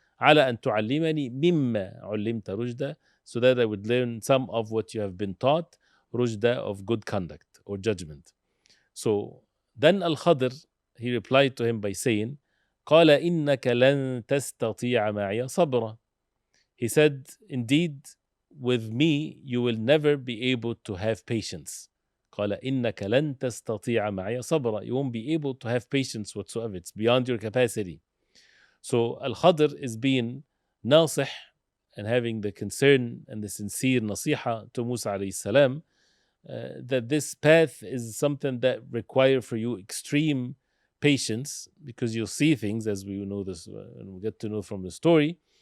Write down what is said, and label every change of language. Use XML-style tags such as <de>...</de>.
<ar>على أن تعلمني مما علمت رشدا,</ar> <en>so that I would learn some of what you have been taught, rujda, of good conduct or judgment. So then Al-Khadr, he replied to him by saying,</en> <ar>قال إنك لن تستطيع معي صبرا.</ar> <en>He said, indeed, with me you will never be able to have patience.</en> <ar>قال إنك لن تستطيع معي صبرا.</ar> <en>You won't be able to have patience whatsoever. It's beyond your capacity. So Al-Khadr is being nasih and having the concern and the sincere nasiha to Musa alayhi salam, that this path is something that require for you extreme patience, because you'll see things, as we know this and we get to know from the story.</en>